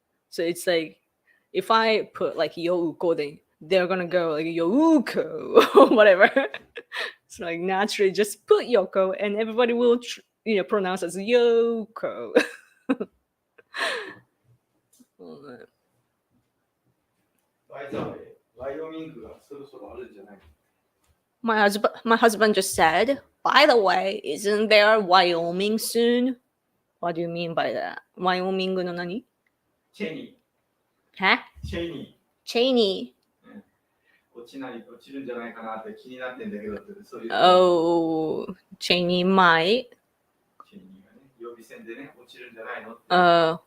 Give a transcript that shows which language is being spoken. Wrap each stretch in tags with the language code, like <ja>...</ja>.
<en>So it's like if I put like Youko, then they're gonna go like Youko or whatever. So like naturally just put Yoko and everybody will pronounce as Yoko.</en> <ja>バイザーウェイ、ワイオミングがそろそろあるんじゃない？</ja> <en>My husband just said, by the way, isn't there Wyoming soon? What do you mean by that? Wyoming</en> <ja>の何？チェニは？ー、チェニチェイニー、落ちるんじゃないかなって気になってんだけどって、そういう。ー。</ja> <en>Oh, チェイニーmight.</en> <ja>チェニーがね、予備選でね、落ちるんじゃないのって。</ja>